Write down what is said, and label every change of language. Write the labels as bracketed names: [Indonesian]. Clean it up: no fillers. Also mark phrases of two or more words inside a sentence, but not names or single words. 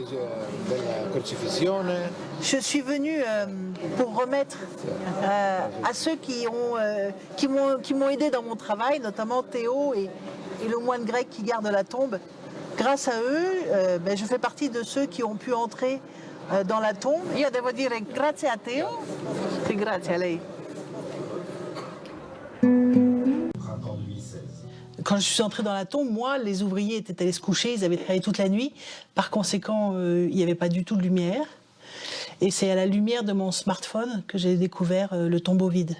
[French] Je suis venue pour remettre à ceux qui m'ont aidé dans mon travail, notamment Théo et le moine grec qui garde la tombe. Grâce à eux, je fais partie de ceux qui ont pu entrer dans la tombe. [Italian] Io devo dire grazie a Théo e grazie a lei. [French] Quand je suis entrée dans la tombe, moi, les ouvriers étaient allés se coucher, ils avaient travaillé toute la nuit. Par conséquent, il n'y avait pas du tout de lumière. Et c'est à la lumière de mon smartphone que j'ai découvert le tombeau vide.